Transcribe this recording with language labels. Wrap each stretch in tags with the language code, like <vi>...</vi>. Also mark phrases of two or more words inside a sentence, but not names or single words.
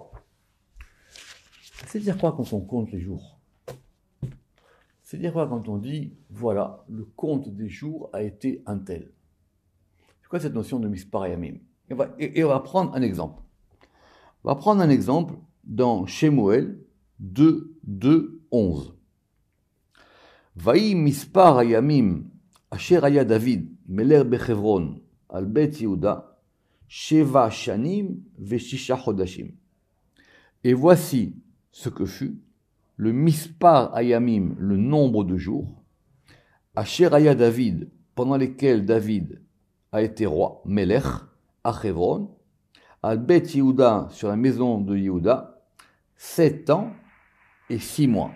<fr>C'est-à-dire quoi quand on compte les jours? C'est-à-dire quoi quand on dit, voilà, le compte des jours a été un tel? C'est quoi cette notion de</fr> <he>מספר ימים?</he> <fr>Et on va prendre un exemple. On va prendre un exemple dans Shemuel 2, 11.</fr> <he>ויהי מספר ימים אשר היה דוד מלך בחברון על בית יהודה שבע שנים וששה חדשים.</he> <fr>Et voici ce que fut le</fr> <he>מספר הימים,</he> <fr>le nombre de jours,</fr> <he>אשר היה דוד,</he> <fr>pendant lesquels David a été roi, Melech, à Hebron,</fr> <he>על בית יהודה,</he> <fr>sur la maison de Yehuda, 7 ans et 6 mois.</fr>